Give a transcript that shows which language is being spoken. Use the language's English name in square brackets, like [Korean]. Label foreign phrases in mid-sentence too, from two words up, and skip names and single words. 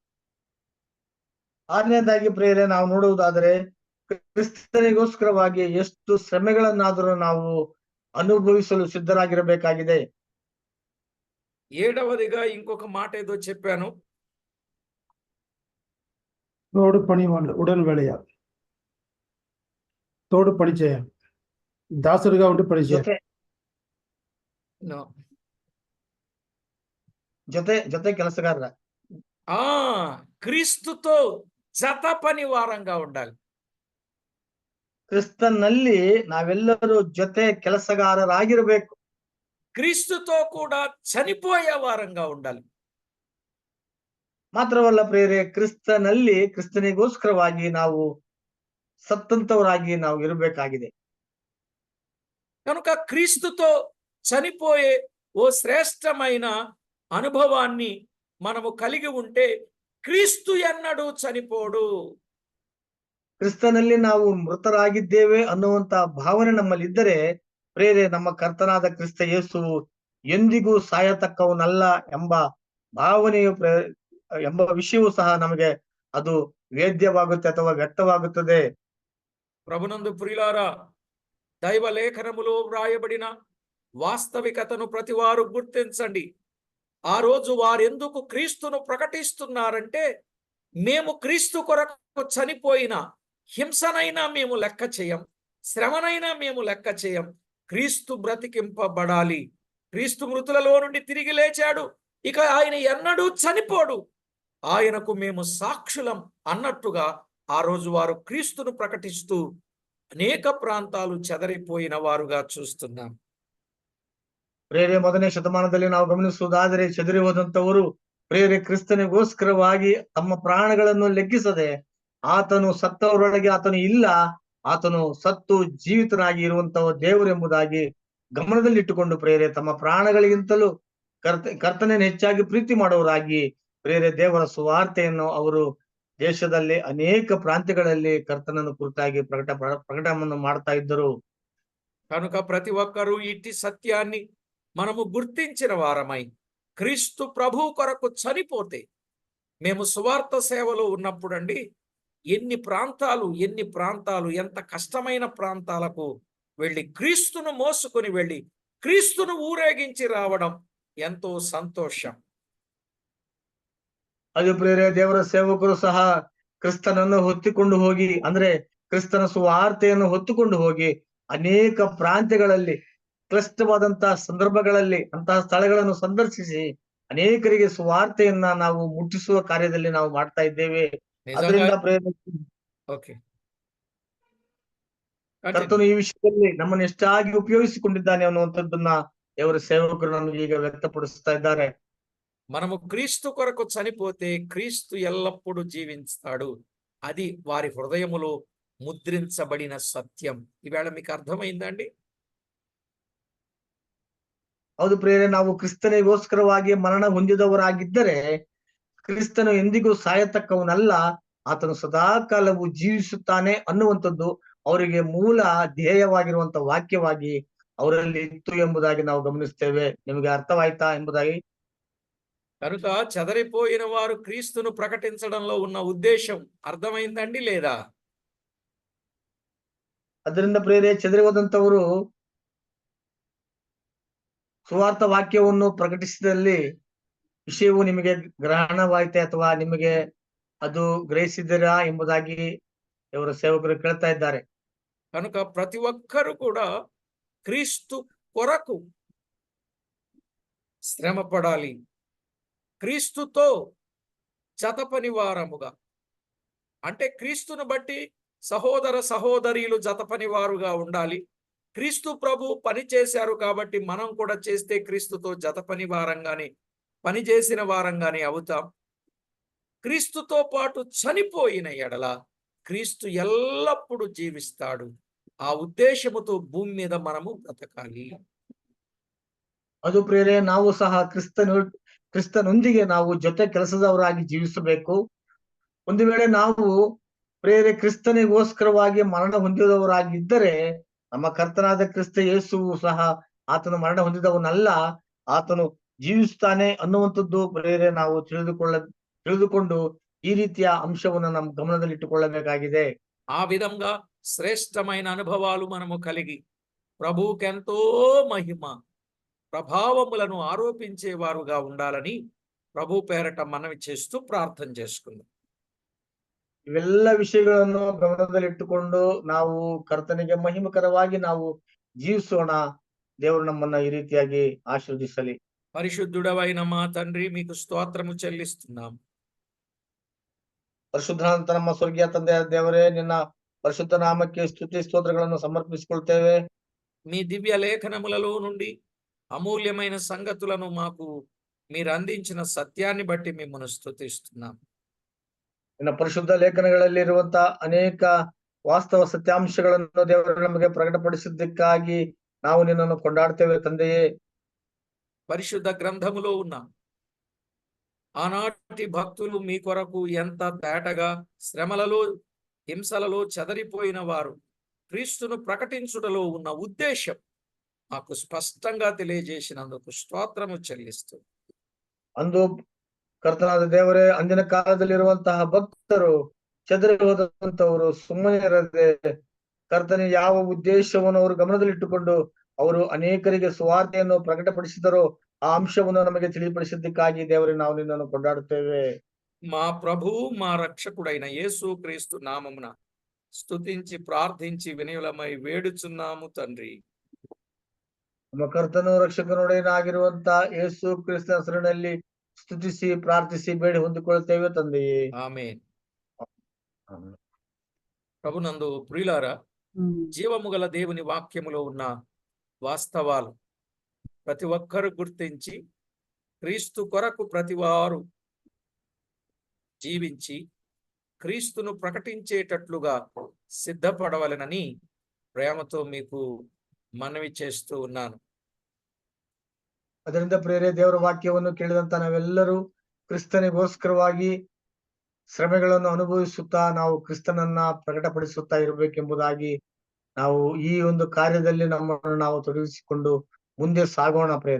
[Kannada] ಆರನೇದಾಗಿ ಪ್ರೇರೆ ನಾವು ನೋಡುವುದಾದರೆ ಕ್ರಿಸ್ತನಿಗೋಸ್ಕರವಾಗಿ ಎಷ್ಟು ಶ್ರಮೆಗಳನ್ನಾದರೂ ನಾವು ಅನುಭವಿಸಲು ಸಿದ್ಧರಾಗಿರಬೇಕಾಗಿದೆ. [Telugu] ఏడవదిగా ఇంకొక మాట ఏదో చెప్పాను. తోడు పని వాళ్ళు ఉడన్ వేళయ తోడు పని చేయాలి, దాసుడిగా ఉండి పని చేయాలి. [Kannada] ಜೊತೆ ಕೆಲಸಗಾರರ [Telugu] క్రీస్తుతో జత పని వారంగా ఉండాలి. [Kannada] ಕ್ರಿಸ್ತನಲ್ಲಿ ನಾವೆಲ್ಲರೂ ಜೊತೆ ಕೆಲಸಗಾರರಾಗಿರಬೇಕು. [Telugu] క్రీస్తుతో కూడా చనిపోయే వారంగా ఉండాలి. [Kannada] ಮಾತ್ರವಲ್ಲ ಪ್ರೇರೆ, ಕ್ರಿಸ್ತನಲ್ಲಿ ಕ್ರಿಸ್ತನಿಗೋಸ್ಕರವಾಗಿ ನಾವು ಸತ್ತಂತವರಾಗಿ ನಾವು ಇರಬೇಕಾಗಿದೆ. [Telugu] కనుక క్రీస్తుతో చనిపోయే ఓ శ్రేష్టమైన అనుభవాన్ని మనము కలిగి ఉంటే క్రీస్తు ఎన్నడూ చనిపోడు. [Kannada] ಕ್ರಿಸ್ತನಲ್ಲಿ ನಾವು ಮೃತರಾಗಿದ್ದೇವೆ ಅನ್ನುವಂತ ಭಾವನೆ ನಮ್ಮಲ್ಲಿ ಇದ್ದರೆ ಪ್ರೇರೆ, ನಮ್ಮ ಕರ್ತನಾದ ಕ್ರಿಸ್ತ ಯೇಸು ಎಂದಿಗೂ ಸಾಯತಕ್ಕವನಲ್ಲ ಎಂಬ ಭಾವನೆಯು ಎಂಬ ವಿಷಯವೂ ಸಹ ನಮಗೆ ಅದು ವೇದ್ಯವಾಗುತ್ತೆ ಅಥವಾ ವ್ಯಕ್ತವಾಗುತ್ತದೆ. [Telugu] ప్రభునందు ప్రియులారా, దైవ లేఖనములో వ్రాయబడిన వాస్తవికతను ప్రతివారు గుర్తించండి. ఆ రోజు వారెందుకు క్రీస్తును ప్రకటిస్తున్నారంటే, మేము క్రీస్తు కొరకు చనిపోయిన హింసనైనా మేము లెక్క చేయం, శ్రమనైనా మేము లెక్క చేయం. క్రీస్తు బ్రతికింపబడాలి. క్రీస్తు మృతులలో నుండి తిరిగి లేచాడు, ఇక ఆయన ఎన్నడూ చనిపోడు, ఆయనకు మేము సాక్షులం అన్నట్టుగా ఆ రోజు వారు క్రీస్తును ప్రకటిస్తూ అనేక ప్రాంతాలు చెదరిపోయిన వారుగా చూస్తున్నాం. [Kannada] ಪ್ರೇರೆ, 1ನೇ ಶತಮಾನದಲ್ಲಿ ನಾವು ಗಮನಿಸುವುದಾದರೆ ಚದುರಿ ಹೋದಂತವರು ಪ್ರೇರೆ ಕ್ರಿಸ್ತನಿಗೋಸ್ಕರವಾಗಿ ತಮ್ಮ ಪ್ರಾಣಗಳನ್ನು ಲೆಕ್ಕಿಸದೆ ಆತನು ಸತ್ತವರೊಳಗೆ ಆತನು ಇಲ್ಲ, ಆತನು ಸತ್ತು ಜೀವಿತನಾಗಿ ಇರುವಂತಹ ದೇವರೆಂಬುದಾಗಿ ಗಮನದಲ್ಲಿಟ್ಟುಕೊಂಡು ಪ್ರೇರೆ ತಮ್ಮ ಪ್ರಾಣಗಳಿಗಿಂತಲೂ ಕರ್ತನನ್ನು ಹೆಚ್ಚಾಗಿ ಪ್ರೀತಿ ಮಾಡುವವರಾಗಿ ಪ್ರೇರೆ ದೇವರ ಸುವಾರ್ತೆಯನ್ನು ಅವರು ದೇಶದಲ್ಲಿ ಅನೇಕ ಪ್ರಾಂತ್ಯಗಳಲ್ಲಿ ಕರ್ತನನ್ನು ಕುರಿತಾಗಿ ಪ್ರಕಟವನ್ನು ಮಾಡ್ತಾ ಇದ್ದರು. [Telugu] కనుక ప్రతి ఒక్కరూ ఇట్టి సత్యాన్ని మనము గుర్తించిన వారమై క్రీస్తు ప్రభు కొరకు చనిపోతే, మేము సువార్త సేవలో ఉన్నప్పుడండి ఎన్ని ప్రాంతాలు ఎంత కష్టమైన ప్రాంతాలకు వెళ్ళి క్రీస్తును మోసుకొని వెళ్ళి క్రీస్తును ఊరేగించి రావడం ఎంతో సంతోషం. [Kannada] ಅದು ಪ್ರೇರೆ, ದೇವರ ಸೇವಕರು ಸಹ ಕ್ರಿಸ್ತನನ್ನು ಹೊತ್ತಿಕೊಂಡು ಹೋಗಿ, ಅಂದ್ರೆ ಕ್ರಿಸ್ತನ ಸುವಾರ್ತೆಯನ್ನು ಹೊತ್ತುಕೊಂಡು ಹೋಗಿ ಅನೇಕ ಪ್ರಾಂತ್ಯಗಳಲ್ಲಿ ಕ್ಲಿಷ್ಟವಾದಂತಹ ಸಂದರ್ಭಗಳಲ್ಲಿ ಅಂತಹ ಸ್ಥಳಗಳನ್ನು ಸಂದರ್ಶಿಸಿ ಅನೇಕರಿಗೆ ಸುವಾರ್ತೆಯನ್ನ ನಾವು ಮುಟ್ಟಿಸುವ ಕಾರ್ಯದಲ್ಲಿ ನಾವು ಮಾಡ್ತಾ ಇದ್ದೇವೆ. ಅದರಿಂದ ಕರ್ತನು ಈ ವಿಷಯದಲ್ಲಿ ನಮ್ಮನ್ನು ಎಷ್ಟಾಗಿ ಉಪಯೋಗಿಸಿಕೊಂಡಿದ್ದಾನೆ ಅನ್ನುವಂಥದ್ದನ್ನ ದೇವರ ಸೇವಕರು ನಮಗೆ ಈಗ ವ್ಯಕ್ತಪಡಿಸ್ತಾ ಇದ್ದಾರೆ. [Telugu] మనము క్రీస్తు కొరకు చనిపోతే క్రీస్తు ఎల్లప్పుడూ జీవిస్తాడు. అది వారి హృదయములో ముద్రించబడిన సత్యం. ఈవేళ మీకు అర్థమైందండి? [Kannada] ಹೌದು ಪ್ರೇರೆ, ನಾವು ಕ್ರಿಸ್ತನಿಗೋಸ್ಕರವಾಗಿ ಮರಣ ಹೊಂದಿದವರಾಗಿದ್ದರೆ ಕ್ರಿಸ್ತನು ಎಂದಿಗೂ ಸಾಯತಕ್ಕವನಲ್ಲ, ಆತನು ಸದಾಕಾಲವು ಜೀವಿಸುತ್ತಾನೆ ಅನ್ನುವಂಥದ್ದು ಅವರಿಗೆ ಮೂಲ ಧ್ಯೇಯವಾಗಿರುವಂತ ವಾಕ್ಯವಾಗಿ ಅವರಲ್ಲಿ ಇತ್ತು ಎಂಬುದಾಗಿ ನಾವು ಗಮನಿಸ್ತೇವೆ. ನಿಮಗೆ ಅರ್ಥವಾಯ್ತಾ ಎಂಬುದಾಗಿ? [Telugu] కనుక చెదరిపోయిన వారు క్రీస్తును ప్రకటించడంలో ఉన్న ఉద్దేశం అర్థమైందండి లేదా? [Kannada] ಅದರಿಂದ ಪ್ರೇರೆ, ಚೆದರಿ ಹೋದಂತವರು ಸುವಾರ್ಥ ವಾಕ್ಯವನ್ನು ಪ್ರಕಟಿಸಿದಲ್ಲಿ ವಿಷಯವು ನಿಮಗೆ ಗ್ರಹಣವಾಯಿತೆ ಅಥವಾ ನಿಮಗೆ ಅದು ಗ್ರಹಿಸಿದ್ದೀರಾ ಎಂಬುದಾಗಿ ಇವರ ಸೇವಕರು ಕೇಳ್ತಾ ಇದ್ದಾರೆ. [Telugu] కనుక ప్రతి ఒక్కరు కూడా క్రీస్తు కొరకు శ్రమ పడాలి, క్రీస్తుతో జతపనివారముగా, అంటే క్రీస్తును బట్టి సహోదర సహోదరీలు జతపనివారుగా ఉండాలి. క్రీస్తు ప్రభు పని చేశారు కాబట్టి మనం కూడా చేస్తే క్రీస్తుతో జతపనివారంగానే పనిచేసిన వారంగానే అవుతాం. క్రీస్తుతో పాటు చనిపోయిన ఎడల క్రీస్తు ఎల్లప్పుడూ జీవిస్తాడు. ఆ ఉద్దేశముతో భూమి మీద మనము బ్రతకాలి. [Kannada] ಅದು ಪ್ರಿಯರೇ, ನಾವು ಸಹ ಕ್ರಿಸ್ತನೊಂದಿಗೆ ನಾವು ಜೊತೆ ಕೆಲಸದವರಾಗಿ ಜೀವಿಸಬೇಕು. ಒಂದು ವೇಳೆ ನಾವು ಪ್ರಿಯರೇ ಕ್ರಿಸ್ತನಿಗೋಸ್ಕರವಾಗಿ ಮರಣ ಹೊಂದಿದವರಾಗಿದ್ದರೆ, ನಮ್ಮ ಕರ್ತನಾದ ಕ್ರಿಸ್ತ ಯೇಸುವು ಸಹ ಆತನು ಮರಣ ಹೊಂದಿದವನಲ್ಲ, ಆತನು ಜೀವಿಸ್ತಾನೆ ಅನ್ನುವಂಥದ್ದು ಪ್ರಿಯರೇ ನಾವು ತಿಳಿದುಕೊಂಡು ఈ ರೀತಿಯ అంశವನ್ನು ನಮ್ಮ గమనದಲ್ಲಿಟ್ಟುಕೊಳ್ಳಬೇಕಾಗಿದೆ. [Telugu] ఆ విధంగా శ్రేష్టమైన అనుభవాలు మనము కలిగి ప్రభువుకెంతో మహిమ ప్రభావములను ఆరోపించేవారుగా ఉండాలని ప్రభు పేరట మనవి చేస్తూ ప్రార్థన చేసుకుందాం. [Kannada] ಇವೆಲ್ಲ ವಿಷಯಗಳನ್ನು ಗಮನದಲ್ಲಿಟ್ಟುಕೊಂಡು ನಾವು ಕರ್ತನಿಗೆ ಮಹಿಮಕರವಾಗಿ ನಾವು ಜೀವಿಸೋಣ. ದೇವರು ನಮ್ಮನ್ನ ಈ ರೀತಿಯಾಗಿ ಆಶೀರ್ವದಿಸಲಿ. [Telugu] పరిశుద్ధుడవైన మా తండ్రి, మీకు స్తోత్రము చెల్లిస్తున్నాం. [Kannada] ಪರಿಶುದ್ಧನಾದಂತ ನಮ್ಮ ಸ್ವರ್ಗೀಯ ತಂದೆಯ ದೇವರೇ, ನಿನ್ನ ಪರಿಶುದ್ಧ ನಾಮಕ್ಕೆ ಸ್ತುತಿ ಸ್ತೋತ್ರಗಳನ್ನು ಸಮರ್ಪಿಸಿಕೊಳ್ತೇವೆ. [Telugu] మీ దివ్య లేఖనములలో నుండి అమూల్యమైన సంగతులను మాకు మీరు అందించిన సత్యాన్ని బట్టి మిమ్మల్ని స్తుతిస్తున్నాం. [Kannada] ನಿನ್ನ ಪರಿಶುದ್ಧ ಲೇಖನಗಳಲ್ಲಿರುವಂತ ಅನೇಕ ವಾಸ್ತವ ಸತ್ಯಾಂಶಗಳನ್ನು ದೇವರು ನಮಗೆ ಪ್ರಕಟಪಡಿಸಿದ್ದಕ್ಕಾಗಿ ನಾವು ನಿನ್ನನ್ನು ಕೊಂಡಾಡ್ತೇವೆ ತಂದೆಯೇ. [Telugu] పరిశుద్ధ గ్రంథములో ఉన్న ఆనాటి భక్తులు మీ కొరకు ఎంత తేటగా శ్రమలలో హింసలలో చెదరిపోయిన వారు క్రీస్తును ప్రకటించుటలో ఉన్న ఉద్దేశం మాకు స్పష్టంగా తెలియజేసినందుకు స్తోత్రము చెల్లిస్తూ, [Kannada] ಅಂದು ಕರ್ತನಾದ ದೇವರೇ, ಅಂದಿನ ಕಾಲದಲ್ಲಿರುವಂತಹ ಭಕ್ತರು ಚದರಿ ಹೋದಂತವರು ಸುಮ್ಮನೆ ಇರದೆ ಕರ್ತನ ಯಾವ ಉದ್ದೇಶವನ್ನು ಅವರು ಗಮನದಲ್ಲಿಟ್ಟುಕೊಂಡು ಅವರು ಅನೇಕರಿಗೆ ಸುವಾರ್ತೆಯನ್ನು ಪ್ರಕಟಪಡಿಸಿದರೋ ಆ ಅಂಶವನ್ನು ನಮಗೆ ತಿಳಿಪಡಿಸಿದ್ದಕ್ಕಾಗಿ ದೇವರೇ ನಾವು ನಿನ್ನನ್ನು ಕೊಂಡಾಡುತ್ತೇವೆ. [Telugu] మా ప్రభువు మా రక్షకుడైన యేసు క్రీస్తు నామమున స్తుతించి ప్రార్థించి వినయులమై వేడుచున్నాము తండ్రి. [Kannada] ನಮ್ಮ ಕರ್ತನು ರಕ್ಷಕನುಡೇನಾಗಿರುವಂತ ಯೇಸು ಕ್ರಿಸ್ತ ಹೆಸರಿನಲ್ಲಿ ಸ್ತುತಿಸಿ ಪ್ರಾರ್ಥಿಸಿ ಬೇಡಿ ಹೊಂದಿಕೊಳ್ಳುತ್ತೇವೆ ತಂದೆಯೇ. [Telugu] ఆమేన్. ప్రభునందు ప్రియులారా, జీవము గల దేవుని వాక్యములో ఉన్న వాస్తవాలు ప్రతి ఒక్కరు గుర్తించి క్రీస్తు కొరకు ప్రతివారు జీవించి క్రీస్తును ప్రకటించేటట్లుగా సిద్ధపడవలెనని ప్రేమతో మీకు మనవి చేస్తూ ఉన్నాను. [Kannada] ಅದರಿಂದ ಪ್ರೇರೆ, ದೇವರ ವಾಕ್ಯವನ್ನು ಕೇಳಿದಂತ ನಾವೆಲ್ಲರೂ ಕ್ರಿಸ್ತನಿಗೋಸ್ಕರವಾಗಿ ಶ್ರಮೆಗಳನ್ನು ಅನುಭವಿಸುತ್ತಾ ನಾವು ಕ್ರಿಸ್ತನನ್ನ ಪ್ರಕಟಪಡಿಸುತ್ತಾ ಇರಬೇಕೆಂಬುದಾಗಿ ನಾವು ಈ ಒಂದು ಕಾರ್ಯದಲ್ಲಿ ನಮ್ಮನ್ನು ನಾವು ತೊಡಗಿಸಿಕೊಂಡು ಮುಂದೆ ಸಾಗೋಣ ಪ್ರೇರೆ.